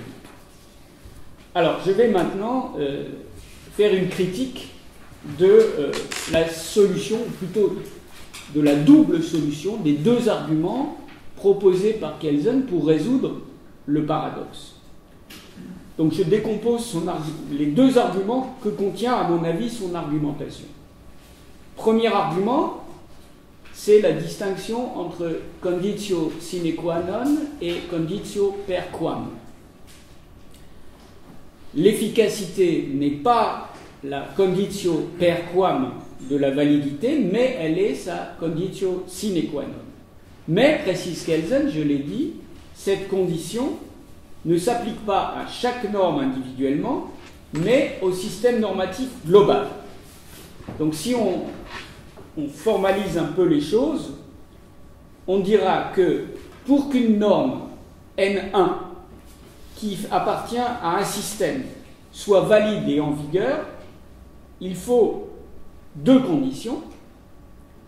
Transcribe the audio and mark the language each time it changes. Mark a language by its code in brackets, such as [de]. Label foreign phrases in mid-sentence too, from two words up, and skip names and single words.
[fr] Alors, je vais maintenant faire une critique de la solution, ou plutôt de la double solution des deux arguments proposés par Kelsen pour résoudre le paradoxe. Donc je décompose les deux arguments que contient, à mon avis, son argumentation. Premier argument, c'est la distinction entre [la] conditio sine qua non [fr] et [la] conditio per quam. [fr] L'efficacité n'est pas la [la] conditio per quam [fr] de la validité, mais elle est sa [la] conditio sine qua non. [fr] Mais, précise Kelsen, je l'ai dit, cette condition ne s'applique pas à chaque norme individuellement, mais au système normatif global. Donc si on formalise un peu les choses, on dira que pour qu'une norme N1 qui appartient à un système soit valide et en vigueur, il faut deux conditions.